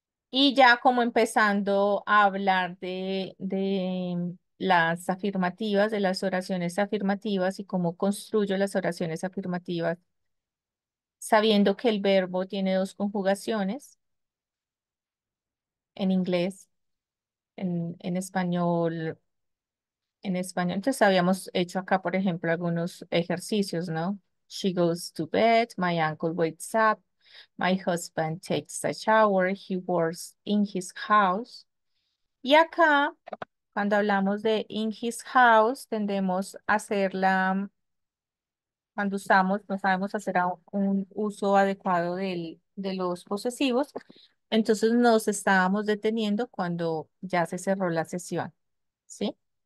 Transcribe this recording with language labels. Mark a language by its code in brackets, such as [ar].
[es] Y ya como empezando a hablar de las afirmativas, de las oraciones afirmativas y cómo construyo las oraciones afirmativas, sabiendo que el verbo tiene dos conjugaciones en inglés, en español. En español, entonces habíamos hecho acá, por ejemplo, algunos ejercicios, ¿no? [en] She goes to bed, my uncle wakes up, my husband takes a shower, he works in his house. [es] Y acá, cuando hablamos de [en] in his house, [es] tendemos a hacerla, cuando usamos, no sabemos hacer un uso adecuado de los posesivos, entonces nos estábamos deteniendo cuando ya se cerró la sesión, ¿sí?